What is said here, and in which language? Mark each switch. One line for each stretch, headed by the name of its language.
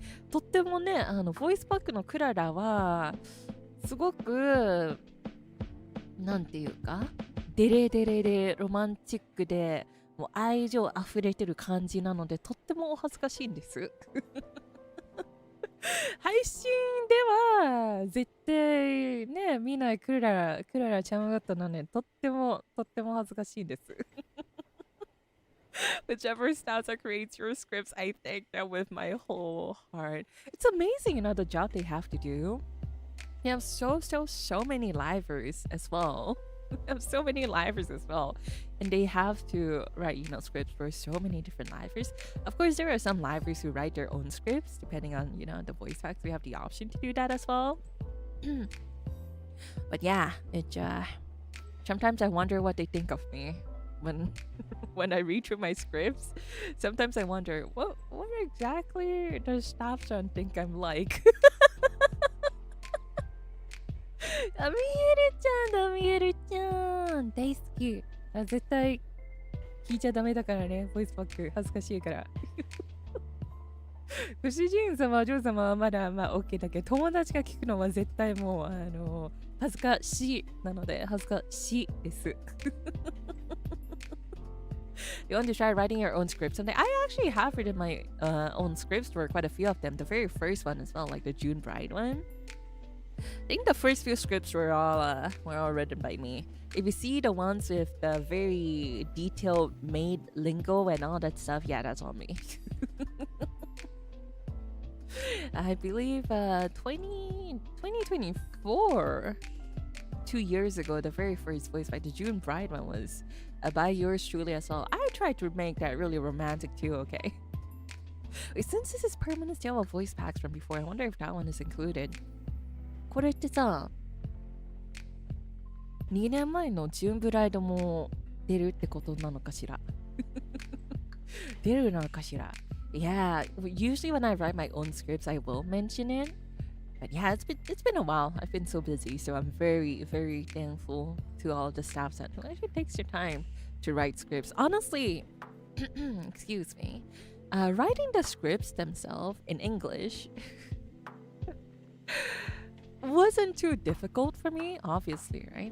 Japanese: とってもね、ボイスパックのクララはすごくなんていうか、デレデレでロマンチックでもう愛情あふれてる感じなので、とってもお恥ずかしいんです配信では絶対ね見ないクララちゃんだったので、とっても恥ずかしいです。
English: Whichever styles creates your scripts, I thank them with my whole heart. It's amazing, you know, the job they have to do. They have so many livers as well. They have so many livers as well, and they have to write, you know, scripts for so many different livers. Of course, there are some livers who write their own scripts depending on, you know, the voice packs. We have the option to do that as well. But yeah, it sometimes I wonder what they think of me when I read through my scripts. Sometimes I wonder what exactly does StaffSun think I'm like.
Japanese: ダミエルちゃん大好き。絶対聞いちゃダメだからね、ボイスパック恥ずかしいからご主人様お嬢様はまだOK だけど、友達が聞くのは絶対もう恥ずかしいなので恥ずかしいです。
English: You want to try writing your own scripts someday? I actually have written my own scripts for quite a few of them. The very first one as well, like the June Bride one. I think the first few scripts were all written by me. If you see the ones with the very detailed Maid lingo and all that stuff, yeah, that's all me. I believe 2024, 2 years ago, the very first voice by the June Bride one was by yours truly as well. I tried to make that really romantic too, okay? Wait, since this is permanent still of voice packs from before, I wonder if that one is included.
Japanese: これってさ、2年前のジューンブライドも出るってことなのかしら出るのかしら
English: Yeah, usually when I write my own scripts, I will mention it. But yeah, it's been a while. I've been so busy, so I'm very, very thankful to all the staff that who actually takes your time to write scripts. Honestly, excuse me, writing the scripts themselves in English wasn't too difficult for me, obviously, right?